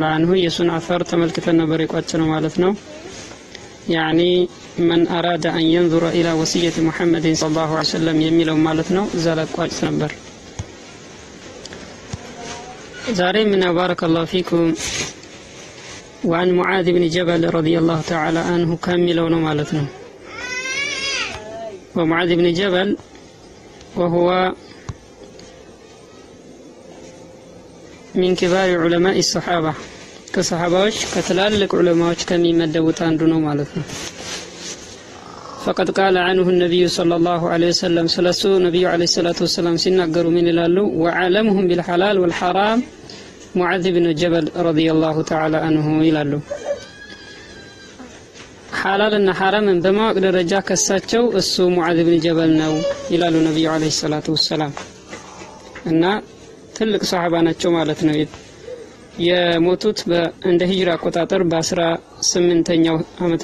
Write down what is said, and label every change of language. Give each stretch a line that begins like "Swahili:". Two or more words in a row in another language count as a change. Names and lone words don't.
Amharic: አንሁ የሱን አثر ተመልክተን ነበር የቋጨነው ማለት ነው። ያኒ
Arabic: من أراد أن ينظر إلى وصية محمد صلى الله عليه وسلم
Amharic: የሚለው ማለት ነው። እዛ ላይ ቋጭ ነበር። ዛሬ ምን
Arabic: بارك الله فيكم وعن معاذ بن جبل رضي الله تعالى عنه
Amharic: ከሚለው ነው ማለት ነው።
Arabic: ومعاذ بن جبل وهو من كبار علماء الصحابة كصحاباوች
Amharic: ከትላልቅ ዑለማዎች ከሚመደቡት አንዱ ነው ማለት ነው።
Arabic: فقد قال عنه النبي صلى الله عليه وسلم سلسو نبي عليه الصلاة والسلام
Amharic: ሲናገሩ ምን ይላሉ?
Arabic: وعلمهم بالحلال والحرام معاذ بن جبل رضي الله تعالى عنه
Amharic: ይላሉ። ሐላልና ሐራምን በማወቅ ደረጃ ከሳቸው እሱ ሙዓዝ ኢብኑ ጀበል ነው ይላሉ ነብዩ
Arabic: عليه الصلاة والسلام።
Amharic: እና ትልቅ ሷሃባ ናቸው ማለት ነው። የሞቱት እንደ ሂጅራ አቆጣጠር በ18ኛው ዓመተ